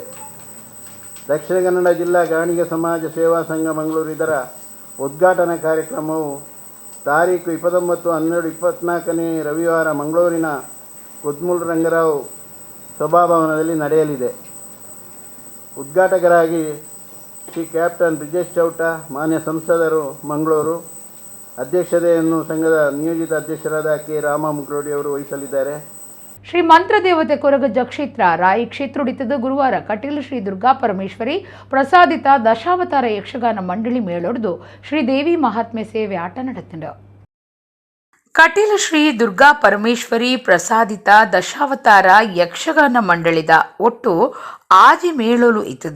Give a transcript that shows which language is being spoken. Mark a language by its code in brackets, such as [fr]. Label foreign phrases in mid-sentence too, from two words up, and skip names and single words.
[kn] ದಕ್ಷಿಣ ಕನ್ನಡ ಜಿಲ್ಲಾ ಗಾಣಿಗ ಸಮಾಜ ಸೇವಾ ಸಂಘ ಮಂಗಳೂರು ಇದರ ಉದ್ಘಾಟನಾ ಕಾರ್ಯಕ್ರಮವು ತಾರೀಕು 29/12/24 ರವಿವಾರ ಮಂಗಳೂರಿನ ಕುದ್ಮುಲ್ ರಂಗರಾವ್ ಸಭಾಭವನದಲ್ಲಿ ನಡೆಯಲಿದೆ. ಉದ್ಘಾಟಕರಾಗಿ ಶ್ರೀ ಕ್ಯಾಪ್ಟನ್ ಬ್ರಿಜೇಶ್ ಚೌಟ, ಮಾನ್ಯ ಸಂಸದರು ಮಂಗಳೂರು, ಅಧ್ಯಕ್ಷತೆಯನ್ನು ಸಂಘದ ನಿಯೋಜಿತ ಅಧ್ಯಕ್ಷರಾದ ಕೆ ರಾಮ ಮುಗ್ರೋಡಿಯವರು ವಹಿಸಲಿದ್ದಾರೆ. [tcy] ಶ್ರೀ ಮಂತ್ರ ದೇವತೆ ಕೊರಗಜ್ಜ ಕ್ಷೇತ್ರ ರಾಯಿ ಕ್ಷೇತ್ರೋಡಿತದ ಗುರುವಾರ ಕಟೀಲು ಶ್ರೀ ದುರ್ಗಾ ಪರಮೇಶ್ವರಿ ಪ್ರಸಾದಿತ ದಶಾವತಾರ ಯಕ್ಷಗಾನ ಮಂಡಳಿ ಮೇಳೊಡೆದು ಶ್ರೀದೇವಿ ಮಹಾತ್ಮೆ ಸೇವೆ ಆಟ ನಡೆತಿದೆ. ಕಟೀಲು ಶ್ರೀ ದುರ್ಗಾ ಪರಮೇಶ್ವರಿ ಪ್ರಸಾದಿತ ದಶಾವತಾರ ಯಕ್ಷಗಾನ ಮಂಡಳಿದ ಒಟ್ಟು ಆಜಿ ಮೇಳೋಲು ಇತ್ತದು.